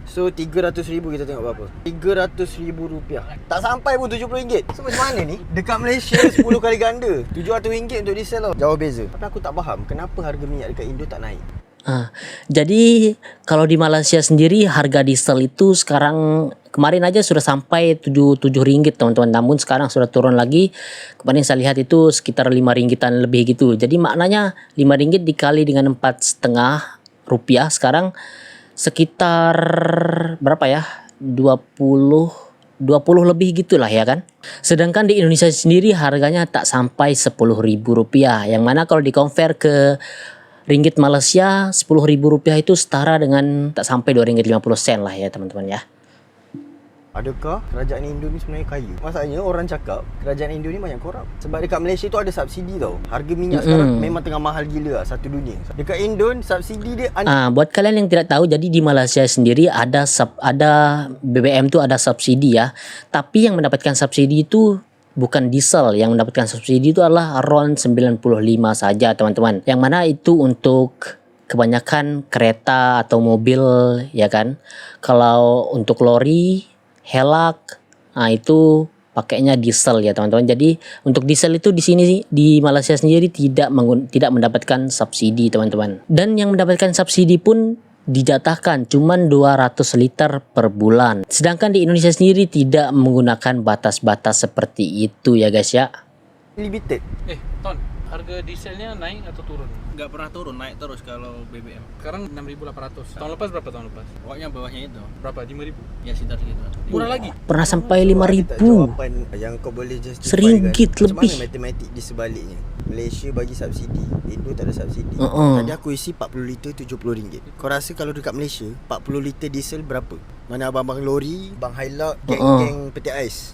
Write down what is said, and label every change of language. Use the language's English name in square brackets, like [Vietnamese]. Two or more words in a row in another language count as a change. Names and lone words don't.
[Malay] So 300,000 kita tengok berapa. RM300,000. Tak sampai pun RM70. So macam mana ni? Dekat Malaysia 10 kali ganda. RM700 untuk diesel tau. Jauh beza. Tapi aku tak faham kenapa harga minyak dekat Indo tak naik. [Indonesian] Jadi kalau di Malaysia sendiri harga diesel itu sekarang kemarin aja sudah sampai RM7 teman-teman. Namun sekarang sudah turun lagi. Kemarin saya lihat itu sekitar RM5 lebih gitu. Jadi maknanya RM5 dikali dengan Rp4,5 sekarang sekitar berapa ya? 20 lebih gitulah ya kan. Sedangkan di Indonesia sendiri harganya tak sampai Rp10.000. Yang mana kalau di compare ke ringgit Malaysia, Rp10.000 itu setara dengan tak sampai RM2.50 lah ya teman-teman ya. [Malay] Adakah kerajaan Indo ni sebenarnya kaya? Masalahnya orang cakap kerajaan Indo ni banyak korup. Sebab dekat Malaysia tu ada subsidi tau. Harga minyak sekarang memang tengah mahal gila lah, satu dunia. Dekat Indo subsidi dia [Indonesian] Buat kalian yang tidak tahu, jadi di Malaysia sendiri ada BBM tu ada subsidi ya. Tapi yang mendapatkan subsidi itu bukan diesel. Yang mendapatkan subsidi itu adalah around 95 saja teman-teman. Yang mana itu untuk kebanyakan kereta atau mobil ya kan. Kalau untuk lori, helak, itu pakainya diesel ya teman-teman. Jadi untuk diesel itu di sini di Malaysia sendiri tidak mendapatkan subsidi teman-teman. Dan yang mendapatkan subsidi pun dijatahkan cuman 200 liter per bulan. Sedangkan di Indonesia sendiri tidak menggunakan batas-batas seperti itu ya guys ya. limited. Ton, harga dieselnya naik atau turun? Nggak pernah turun, naik terus kalau BBM. Sekarang 6.800. [Malay] Tahun lepas berapa tahun lepas? [Indonesian] Pokoknya bawahnya itu. Berapa? 5.000? Ya sekitar segitu. [Malay] Murah lagi? [Indonesian] Pernah sampai [Malay] Tak [Indonesian] 5.000. [Malay] jawapan yang kau boleh justify RM1 kan. lebih. Macam mana matematik di sebaliknya? Malaysia bagi subsidi, Indo tak ada subsidi. Tadi aku isi 40 liter RM70. Kau rasa kalau dekat Malaysia 40 liter diesel berapa? Mana abang-abang lori, bang Hilux, geng-geng peti ais.